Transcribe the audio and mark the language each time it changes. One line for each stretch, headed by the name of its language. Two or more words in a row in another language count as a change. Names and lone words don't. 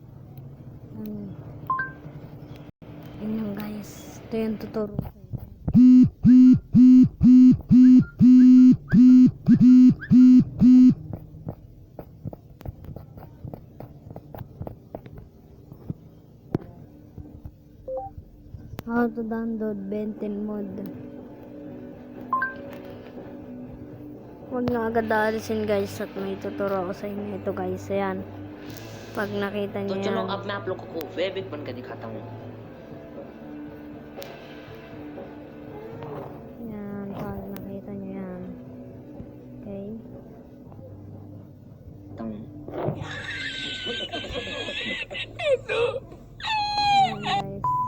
Filipino: Yun yung guys, ito yung tutorial sa
English: how to download
Filipino: Benten mod. Huwag na agad alisin guys at may tuturo ako sa inyo. Ito guys, ayan. Pag nakita niyo yan.
Hindi: चलो अब मैं आप लोगों को वेबिक बनकर दिखाता हूँ.
Filipino: Yan, pag nakita niyo yan. Okay. Ayan guys.